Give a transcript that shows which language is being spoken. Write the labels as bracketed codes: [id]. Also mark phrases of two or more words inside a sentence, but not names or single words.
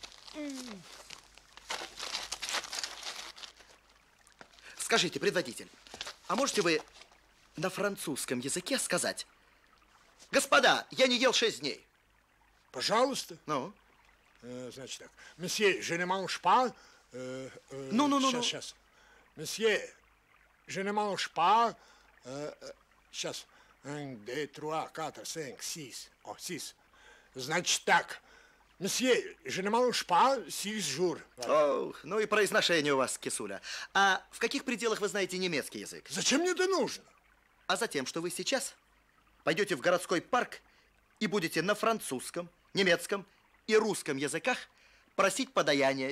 [ru] Скажите, предводитель, а можете вы на французском языке сказать: господа, я не ел 6 дней? Пожалуйста. Ну? Значит так. Месье, [fr] je ne mange pas. [ru] Ну. Сейчас. Месье, [fr] je ne mange pas. [ru] Сейчас. 1, 2, 3, 4, 5, 6. О, 6. Значит так. Месье, [fr] je ne mange pas 6 jours. [ru] Ох, ну и произношение у вас, кисуля. А в каких пределах вы знаете немецкий язык? Зачем мне это нужно? А затем, что вы сейчас пойдете в городской парк и будете на французском, немецком и русском языках просить подаяние.